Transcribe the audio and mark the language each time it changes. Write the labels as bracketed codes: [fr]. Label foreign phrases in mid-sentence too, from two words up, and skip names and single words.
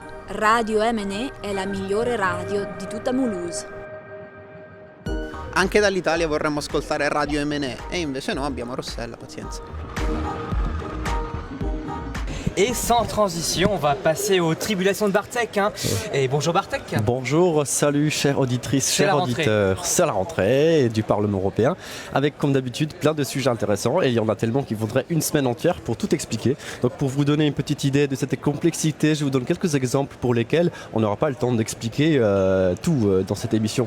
[it] Radio MNE è la migliore radio di tutta Mulhouse. Anche dall'Italia vorremmo ascoltare Radio MNE e invece no, abbiamo Rossella, pazienza. [fr] Et sans transition, on va passer aux tribulations de Bartek. Et bonjour Bartek. Bonjour, salut chères auditrices, chers auditeurs. C'est la rentrée du Parlement européen, avec comme d'habitude plein de sujets intéressants. Et il y en a tellement qu'il faudrait une semaine entière pour tout expliquer. Donc pour vous donner une petite idée de cette complexité, je vous donne quelques exemples pour lesquels on n'aura pas le temps d'expliquer tout dans cette émission.